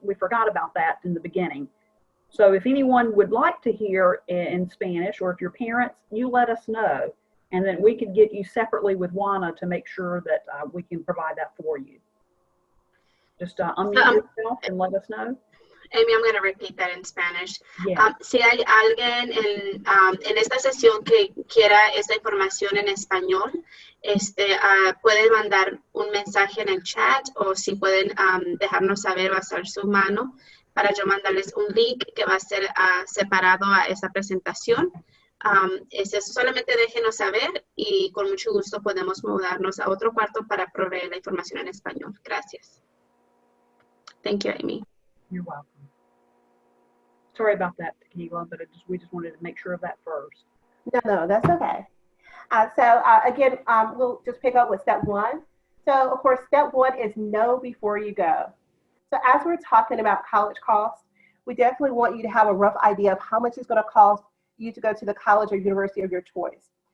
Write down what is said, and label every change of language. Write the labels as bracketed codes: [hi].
[en] We forgot about that in the beginning. So if anyone would like to hear in Spanish, or if your parents, you let us know, and then we could get you separately with Juana to make sure that we can provide that for you. Just unmute yourself and let us know. Amy, I'm going to repeat that in Spanish. Yeah. [es] Si hay alguien en esta sesión que quiera esta información en español, pueden mandar un mensaje en el chat, o si pueden dejarnos saber, va a ser su mano para yo mandarles un link que va a ser separado a esta presentación. Solamente déjenos saber y con mucho gusto podemos mudarnos a otro cuarto para proveer la información en español. Gracias. [en] Thank you, Amy. You're welcome. Sorry about that, Tequila, but we just wanted to make sure of that first. No, that's okay. Again, we'll just pick up with step 1. So of course, step 1 is know before you go. So as we're talking about college costs, we definitely want you to have a rough idea of how much it's going to cost you to go to the college or university of your choice.